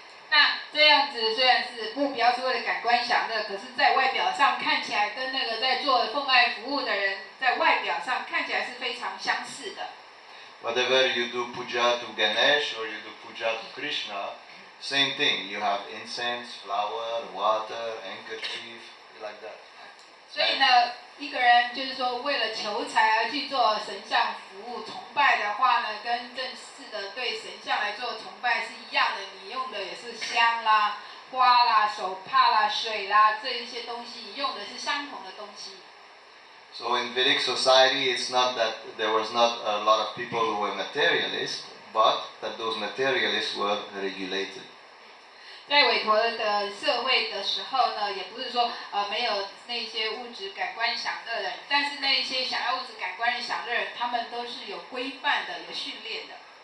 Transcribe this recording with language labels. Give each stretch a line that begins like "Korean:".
Chinese: 那这样子虽然是目标是为了感官享乐，可是在外表上看起来跟那个在做奉爱服务的人，在外表上看起来是非常相似的。
English: Whatever you do puja to Ganesh or you do puja to Krishna, same thing. You have incense, flower, water, handkerchief, like that.
Chinese: 所以呢，一个人就是说为了求财而去做神像服务崇拜的话呢，跟正式的对神像来做崇拜是一样的。你用的也是香啦、花啦、手帕啦、水啦，这一些东西，你用的是相同的东西。
English: So in Vedic society, it's not that there was not a lot of people who were materialists, but that those materialists were regulated.
Chinese: 在委托的社会的时候呢，也不是说没有那些物质感官享乐的人，但是那些想要物质感官享乐的人，他们都是有规范的、有训练的。